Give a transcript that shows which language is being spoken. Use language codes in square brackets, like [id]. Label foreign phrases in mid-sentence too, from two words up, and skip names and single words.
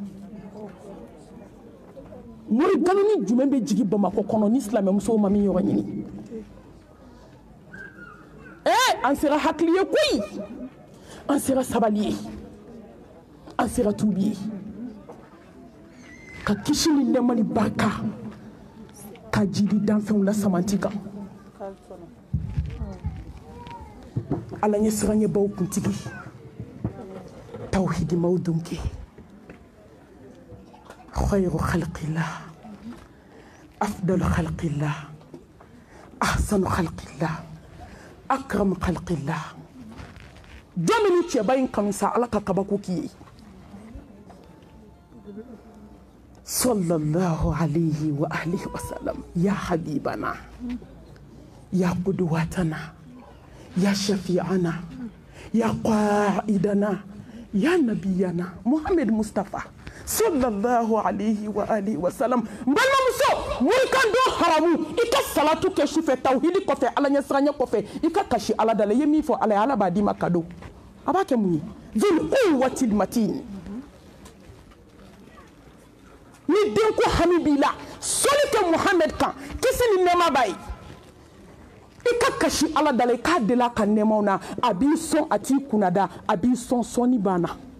[bm] mori galoni jumɛn bɛ jigin bamakɔ kɔnɔ ni silamɛmusow ma min yɔrɔ ɲini an sera hakili ye koyi an sera sabali ye an sera tubi ye ka kisi ni nɛɛma ni barika ka jidi danfɛnw la samanti kan ala ɲɛ siranɲɛbaw kuntigi tawhidimaw donke [ar] خير خلق الله أفضل خلق الله أحسن خلق الله أكرم خلق الله [bm] jamini cɛba in kanu sa ala ka kabako k'i ye [ar] صلى الله عليه وعلى آله وسلم يا حبيبنا يا قدوتنا يا شفيعنا يا قائدنا يا نبينا [bm] Muhammad Mustafa [ar] صلى الله عليه وعلى آله وسلم [bm] balimamuso mori kan don haramu i ka salatu kɛ sufɛ tawhidi kɔfɛ ala ɲɛsiranɲɛ kɔfɛ i ka kasi ala da la i ye min fɔ ala ye ala b'a d'i ma kado a b'a kɛ mun ye [ar] ذو القوة المتين [bm] ni denko hami b'i la sɔli kɛ Muhammad kan kisi ni nɛɛma b'a ye i ka kasi ala da la i k'a deli a ka nɛɛmaw na a b'i sɔn a t'i kunnada a b'i sɔn sɔnni banna